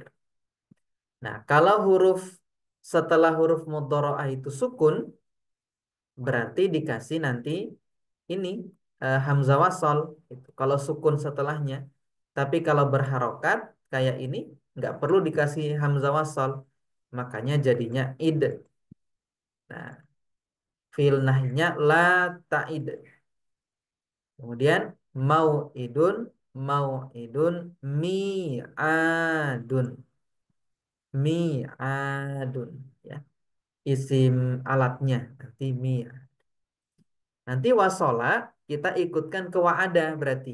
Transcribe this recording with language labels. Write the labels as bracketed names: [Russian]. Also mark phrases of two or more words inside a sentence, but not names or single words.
[Indonesian] Nah, kalau huruf setelah huruf mudhari'ah itu sukun, berarti dikasih nanti ini [Arabic] همزة وصل [Indonesian] itu kalau sukun setelahnya. Tapi kalau berharokat kayak ini nggak perlu dikasih [Arabic] همزة وصل, [Indonesian] makanya jadinya id. Nah, fi'il nahinya [Arabic] لا تعد. Kemudian موعد ميعاد ميعاد ya. [Indonesian] Isim alatnya nanti nanti wasola kita ikutkan ke wa'ada berarti.